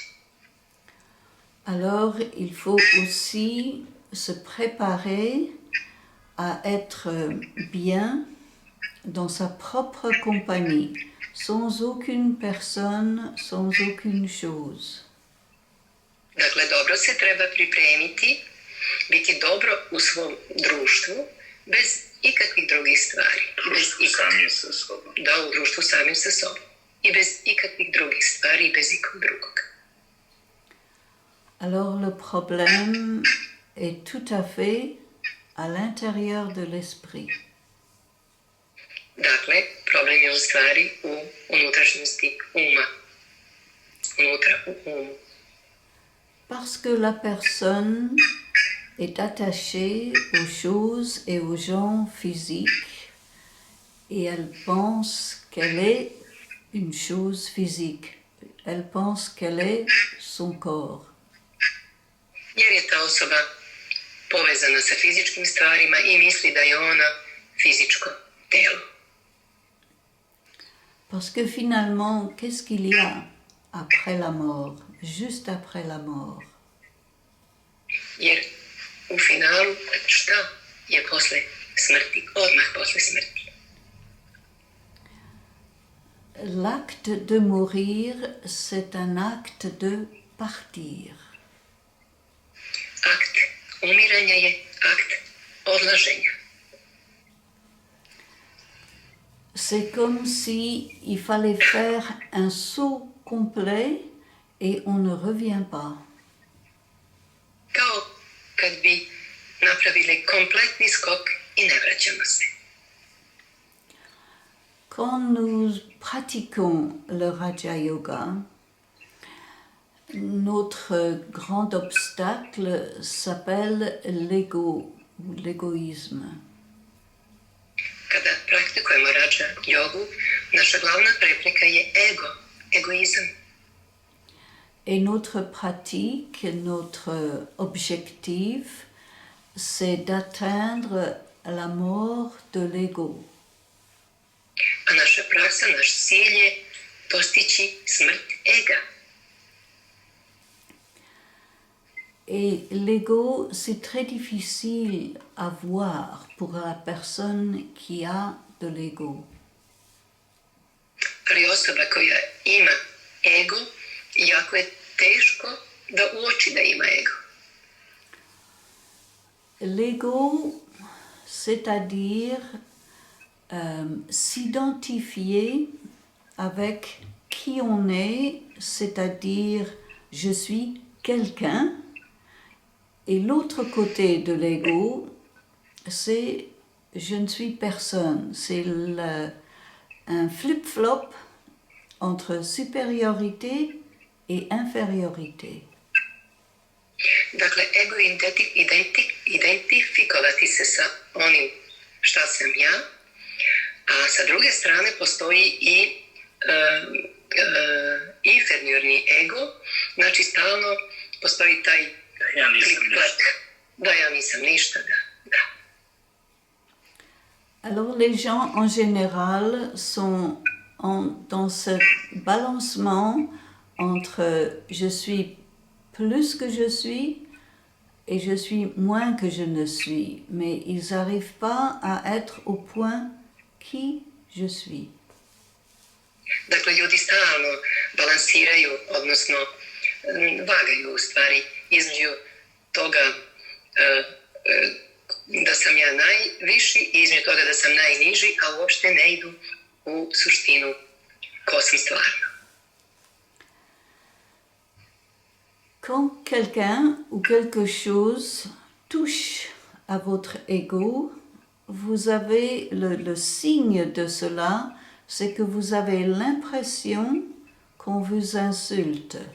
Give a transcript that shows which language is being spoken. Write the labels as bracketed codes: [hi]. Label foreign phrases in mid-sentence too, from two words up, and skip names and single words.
[fr] Alors, il faut aussi se préparer à être bien dans sa propre compagnie, sans aucune personne, sans aucune chose. [sr] Dakle, dobro se treba pripremiti, biti dobro u svom društvu, bez ikakvih drugih stvari. U društvu samim sa sobom. I bez ikakvih drugih stvari i bez ikog drugog. [fr] Alors le problème est tout à fait à l'intérieur de l'esprit. [sr] Dakle, problem je u stvari u unutrašnjosti uma. Unutra u umu. [fr] Parce que la personne est attachée aux choses et aux gens physiques et elle pense qu'elle est une chose physique. Elle pense qu'elle est son corps. [sr] Jer je ta osoba povezana sa fizičkim stvarima i misli da je ona fizičko telo. [fr] Parce que finalement, qu'est-ce qu'il y a après la mort, juste après la mort? [sr] Jer u finalu šta je posle smrti, odmah posle smrti? [fr] L'acte de mourir, c'est un acte de partir. [sr] Akt umiranja je akt odlaženja. [fr] C'est comme si il fallait faire un saut complet et on ne revient pas. [sr] Kao kad bi napravili kompletni skok i ne vraćamo se. [fr] Quand nous pratiquons le Raja Yoga, notre grand obstacle s'appelle l'ego ou l'égoïsme. [sr] Kada praktikujemo Raja jogu, naša glavna prepreka je egoizam. [fr] Et notre pratique, notre objectif, c'est d'atteindre la mort de l'ego. [sr] A naša praksa, naš cilj je postići smrt ega. [fr] Et l'ego, c'est très difficile à voir pour la personne qui a de l'ego. [sr] Ali osoba koja ima ego, jako je teško da uoči da ima ego. [fr] L'ego, c'est-à-dire s'identifier avec qui on est, c'est-à-dire je suis quelqu'un. Et l'autre côté de l'ego, c'est je ne suis personne. C'est un flip-flop entre supériorité et infériorité. [sr] Dakle, ego je identifikovati se sa onim šta sam ja, a sa druge strane postoji i inferiorni ego, znači stalno postoji taj Ja nisam ništa. Da, ja nisam ništa, da. [fr] Alors les gens en général sont dans ce balancement entre je suis plus que je suis et je suis moins que je ne suis, mais ils n'arrivent pas à être au point qui je suis. [sr] Dakle, ljudi stalno balansiraju, odnosno vagaju u stvari između toga da sam ja najviši i između toga da sam najniži, a uopšte ne idu u suštinu ko sam stvarno. [fr] Quand quelqu'un ou quelque chose touche à votre ego, vous avez le signe de cela, c'est que vous avez l'impression qu'on vous insulte.